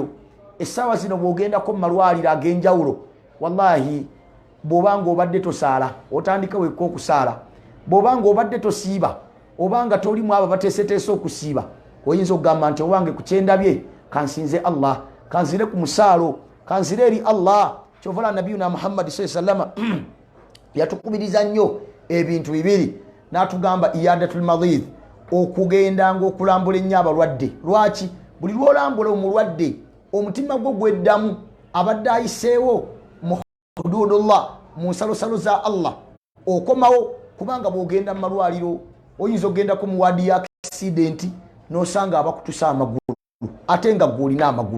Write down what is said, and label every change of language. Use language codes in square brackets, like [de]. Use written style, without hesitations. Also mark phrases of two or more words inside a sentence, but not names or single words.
[lg] Essaawa zino bw'ogendako mu malwaliro ag'enjawulo wallahi bw'obanga obadde tosaala otandika wekka okusaala, bw'obanga obadde tosiiba obanga tolimu abo bateeseteese okusiiba oyinza okugamba nti owange ku kyendabye kansinze Allah, kanzire ku musaalo, kanzire eri Allah. Kyovala nabiyuna Muhammad [ar] صلى الله عليه وسلم [lg] yatukubiriza nnyo ebintu bibiri n'atugamba [ar] عيادة المريض, [lg] okugendanga okulambula ennyo abalwadde. Lwaki? Buli lwolambula omulwadde omutima gwo gweddamu abadde ayiseewo mu hududullah mu nsalosalo za Allah okomawo, kubanga bw'ogenda mu malwaliro oyinza okugendako mu wadi ya accident n'osanga abakutusa amagulu ate nga gw'olina amagulu.